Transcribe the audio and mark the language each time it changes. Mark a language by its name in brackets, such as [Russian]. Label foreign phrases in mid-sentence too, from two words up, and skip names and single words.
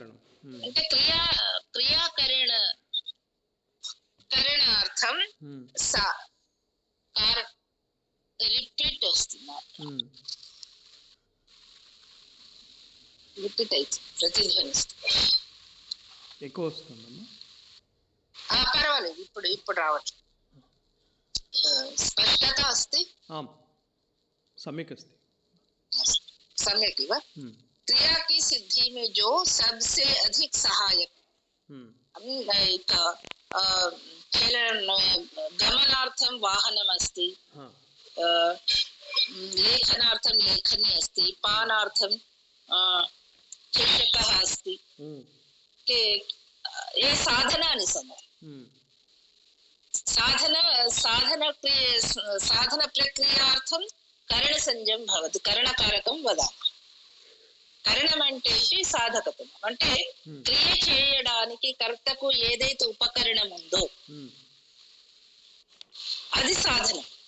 [Telugu] అంటే కరణార్థం రిపీట్ వస్తుంది, రిపీట్ అయితే ప్రతిధ్వనిస్తుంది, ఎక్కువ వస్తుందమ్మా. పర్వాలేదు, ఇప్పుడు రావచ్చు. [Sanskrit] స్పష్టత अस्ति? आम्, सम्यक् अस्ति। सम्यक् इव। [Hindi] क्रिया की सिद्धि में जो सबसे अधिक सहायक एक [Sanskrit] गमनार्थं वाहनम् अस्ति, लेखनार्थं लेखनी अस्ति, पानार्थं चषकः अस्ति। ये साधनानि सन्ति। సాధన ప్రక్రియార్థం కరణసంజ్ఞం భవతి. కరణకారకం వదామः. [Telugu] కరణం అంటే సాధకత్వం, అంటే క్రియ చేయడానికి కర్తకు ఏదైతే ఉపకరణం ఉందో అది సాధనం.